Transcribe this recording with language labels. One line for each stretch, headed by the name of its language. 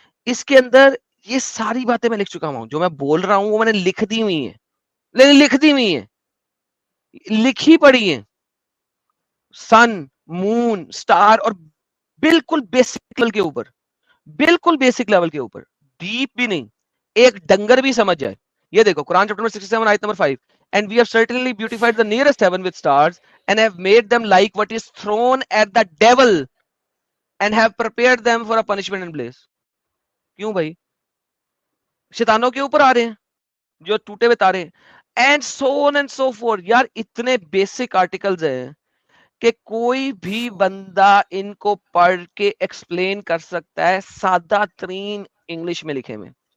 Urdu: اس کے اندر یہ ساری باتیں میں لکھ چکا ہوں, جو میں بول رہا ہوں وہ میں نے لکھ دی ہوئی ہیں, لکھ دی ہوئی ہیں, لکھی پڑی ہیں. سن, مون, سٹار, اور بالکل بیسک لیول کے اوپر, بالکل بیسک لیول کے اوپر, ڈیپ بھی نہیں, ایک ڈنگر بھی سمجھ جائے. یہ دیکھو قرآن چیپٹر 67 آیت number 5,
English: and we have certainly beautified the nearest heaven with stars and have made them like what is thrown at the devil and have prepared them for a punishment and place.
Urdu: کیوں بھائی؟ شیطانوں کے اوپر آ رہے ہیں جو ٹوٹے ہوئے تارے ہیں,
English: and so on and so forth.
Urdu: یار اتنے بیسک آرٹیکلز ہیں کہ کوئی بھی بندہ ان کو پڑھ کے ایکسپلین کر سکتا ہے سادہ ترین انگلش میں لکھے میں.